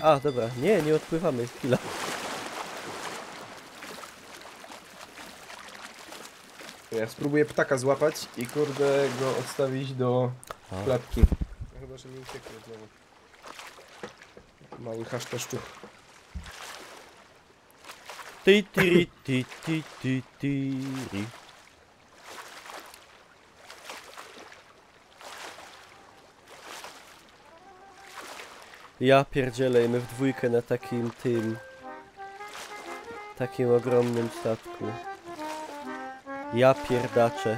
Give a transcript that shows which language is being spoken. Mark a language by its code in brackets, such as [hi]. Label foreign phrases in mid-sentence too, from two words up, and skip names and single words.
[pl] A, dobra. Nie odpływamy. Chwila. ja spróbuję ptaka złapać i kurde go odstawić do A. klatki. No chyba, że mi ucieknie znowu. Mały hasztaszczuch. Ti, tiri, ti, ti, ti, tiri. Ja pierdzielę, my w dwójkę na takim takim ogromnym statku. Ja pierdaczę.